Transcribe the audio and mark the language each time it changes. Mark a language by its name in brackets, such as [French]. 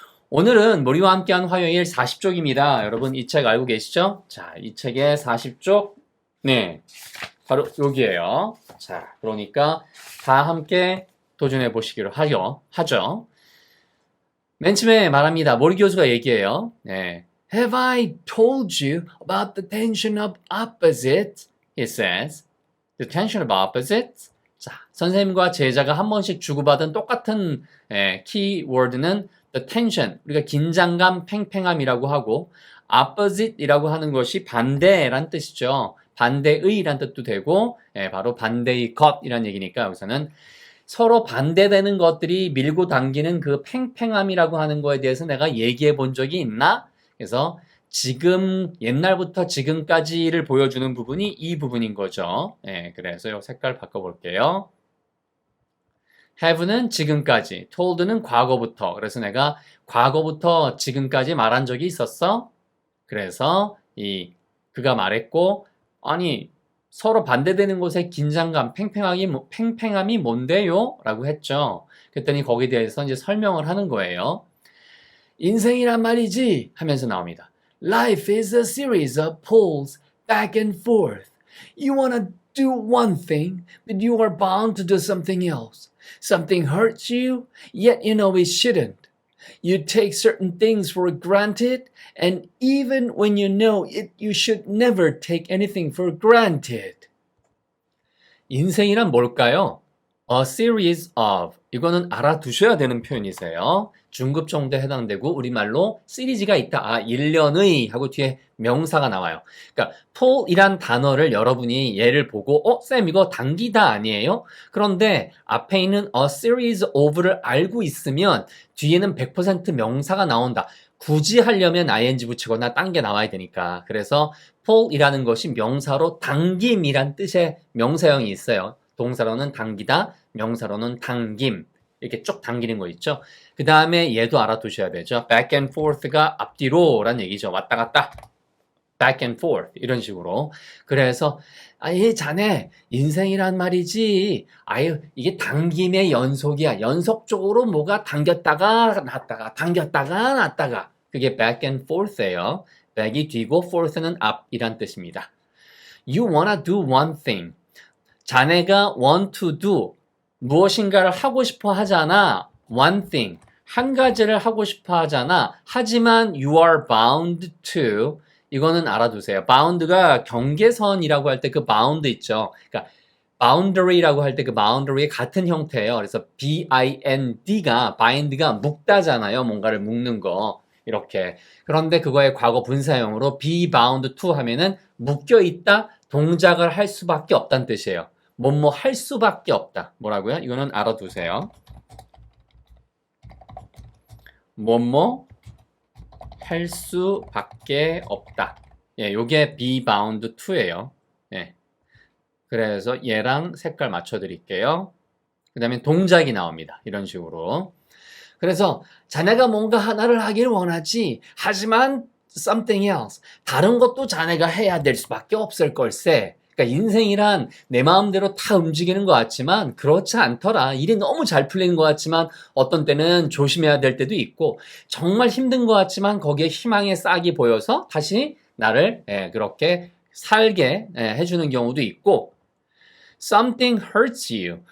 [Korean] 오늘은 머리와 함께한 화요일 40쪽입니다. 여러분 이 책 알고 계시죠? 자, 이 책의 40쪽. 네. 바로 여기에요. 자, 그러니까 다 함께 도전해 보시기로 하죠. 맨 처음에 말합니다. 머리 교수가 얘기해요. 네. [English] Have I told you about the tension of opposites? He says. The tension of opposites? [Korean] 자, 선생님과 제자가 한 번씩 주고받은 똑같은 키워드는 [English] the tension, [Korean] 우리가 긴장감, 팽팽함이라고 하고 opposite이라고 하는 것이 반대란 뜻이죠. 반대의란 뜻도 되고 바로 반대의 것이란 얘기니까 여기서는 서로 반대되는 것들이 밀고 당기는 그 팽팽함이라고 하는 거에 대해서 내가 얘기해 본 적이 있나? 그래서 지금 옛날부터 지금까지를 보여주는 부분이 이 부분인 거죠. 그래서 이 색깔 바꿔볼게요. have는 지금까지, told는 과거부터. 그래서 내가 과거부터 지금까지 말한 적이 있었어? 그래서 그가 말했고, 아니 서로 반대되는 곳의 긴장감, 팽팽함이 뭔데요? 라고 했죠. 그랬더니 거기에 대해서 이제 설명을 하는 거예요. 인생이란 말이지 하면서 나옵니다. [English] Life is a series of pulls back and forth. You want to do one thing, but you are bound to do something else. Something hurts you, yet you know it shouldn't. You take certain things for granted, and even when you know it, you should never take anything for granted. [Korean] 인생이란 뭘까요? [English] A series of. [Korean] 이거는 알아두셔야 되는 표현이세요. 중급 정도에 해당되고 우리말로 시리즈가 있다. 일련의 하고 뒤에 명사가 나와요. 그러니까 pull이란 단어를 여러분이 예를 보고 쌤 이거 당기다 아니에요? 그런데 앞에 있는 [English] a series of [Korean] 를 알고 있으면 뒤에는 100% 명사가 나온다. 굳이 하려면 ing 붙이거나 딴 게 나와야 되니까. 그래서 pull이라는 것이 명사로 당김이란 뜻의 명사형이 있어요. 동사로는 당기다, 명사로는 당김. 이렇게 쭉 당기는 거 있죠. 그 다음에 얘도 알아두셔야 되죠. [English] back and forth [Korean] 가 앞뒤로 라는 얘기죠. 왔다 갔다. [English] back and forth [Korean] 이런 식으로. 그래서 자네 인생이란 말이지. 이게 당김의 연속이야. 연속적으로 뭐가 당겼다가 났다가 당겼다가 났다가. 그게 [English] back and forth예요. [Korean] back이 뒤고 forth는 앞이란 뜻입니다. [English] You wanna do one thing. [Korean] 자네가 [English] want to do [Korean] 무엇인가를 하고 싶어 하잖아. [English] one thing. [Korean] 한 가지를 하고 싶어 하잖아. 하지만 [English] you are bound to. [Korean] 이거는 알아두세요. bound가 경계선이라고 할 때 그 bound 있죠. 그러니까 boundary라고 할 때 그 boundary의 같은 형태예요. 그래서 bind가 묶다잖아요. 뭔가를 묶는 거. 이렇게. 그런데 그거의 과거 분사형으로 [English] be bound to [Korean] 하면은 묶여 있다, 동작을 할 수밖에 없다는 뜻이에요. 뭐뭐 할 수밖에 없다. 뭐라고요? 이거는 알아두세요. 뭐뭐 할 수밖에 없다. 요게 [English] be bound to예요. [Korean] 그래서 얘랑 색깔 맞춰드릴게요. 그 다음에 동작이 나옵니다. 이런 식으로. 그래서 자네가 뭔가 하나를 하길 원하지. 하지만 [English] something else. [Korean] 다른 것도 자네가 해야 될 수밖에 없을 걸세. 그러니까 인생이란 내 마음대로 다 움직이는 것 같지만 그렇지 않더라. 일이 너무 잘 풀리는 것 같지만 어떤 때는 조심해야 될 때도 있고 정말 힘든 것 같지만 거기에 희망의 싹이 보여서 다시 나를 그렇게 살게 해주는 경우도 있고 [English] Something hurts you.